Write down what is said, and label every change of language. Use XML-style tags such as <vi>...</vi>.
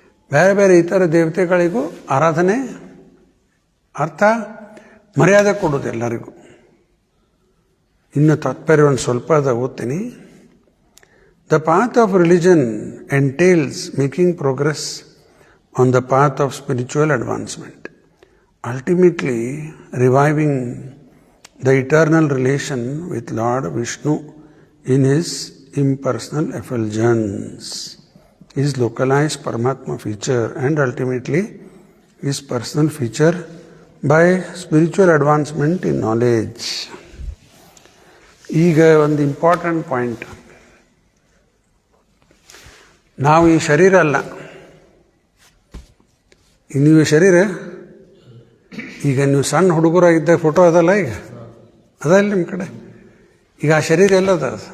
<kn>ಬೇರೆ ಬೇರೆ ಇತರ ದೇವತೆಗಳಿಗೂ ಆರಾಧನೆ, ಅರ್ಥ ಮರ್ಯಾದೆ ಕೊಡೋದು ಎಲ್ಲರಿಗೂ. ಇನ್ನು ತಾತ್ಪರ್ಯ ಒಂದು ಸ್ವಲ್ಪ ಅದ, ಓದ್ತೀನಿ.</kn> <en>The path of religion entails making progress on the path of spiritual advancement, ultimately reviving the eternal relation with Lord Vishnu in his impersonal effulgence, his localized Paramatma feature, and ultimately his personal feature by spiritual advancement in knowledge.</en> <kn>ಈಗ ಒಂದು important point, ನಾವು ಈ ಶರೀರ ಅಲ್ಲ. ನೀವು ಶರೀರ, ಈಗ ನೀವು ಸಣ್ಣ ಹುಡುಗರಾಗಿದ್ದ ಫೋಟೋ ಅದಲ್ಲ, ಈಗ ಅದಲ್ಲ ನಿಮ್ಮ ಕಡೆ. ಈಗ ಆ ಶರೀರ ಎಲ್ಲದ?</kn>